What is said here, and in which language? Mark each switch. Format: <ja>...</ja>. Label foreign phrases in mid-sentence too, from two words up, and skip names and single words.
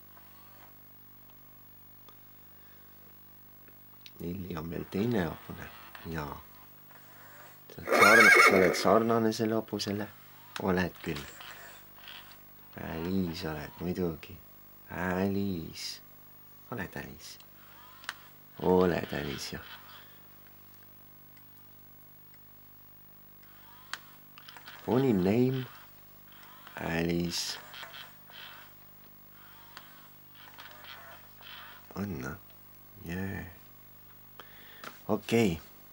<et>Lilli on meil teine hobune. Jaa. Sa oled sarnane selle hobusele? Oled küll. Alice oled muidugi. Alice. Oled Alice? Oled Alice, jah.</et> <en>Funny name.</en> <et>Alice. On, noh? Jee. Okei.</et>